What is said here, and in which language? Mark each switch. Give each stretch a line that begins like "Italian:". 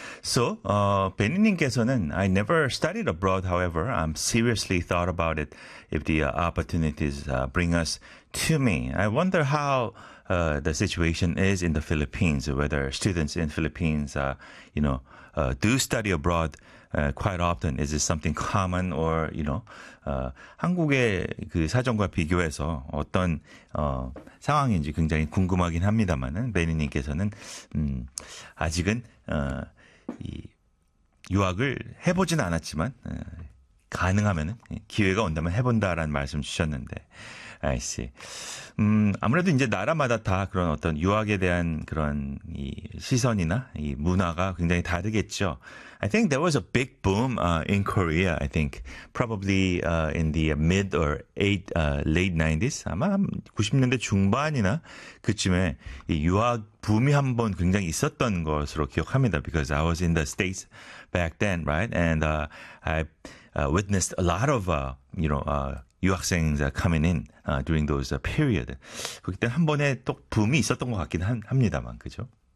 English: So, Benny님께서는 I never studied abroad, however, I'm seriously thought about it if the opportunities bring us to me. I wonder how the situation is in the Philippines, whether students in Philippines, do study abroad quite often. Is it something common or,
Korean: 한국의 그 사정과 비교해서 어떤 상황인지 굉장히 궁금하긴 합니다만은 베니님께서는 아직은 이 유학을 해보진 않았지만 가능하면은 기회가 온다면 해본다라는 말씀 주셨는데 아이씨 아무래도 이제 나라마다 다 그런 어떤 유학에 대한 그런 이 시선이나 이 문화가 굉장히 다르겠죠.
English: I think there was a big boom in Korea. I think probably in the mid or eight late 90s
Korean: 아마 90년대 중반이나 그쯤에 이 유학 붐이 한번 굉장히 있었던 것으로 기억합니다.
English: Because I was in the States back then, right? And I witnessed a lot of 유학생 coming in during those period.
Korean: 그때 한 번에 또 붐이 있었던 것 같긴 합니다만, 그죠?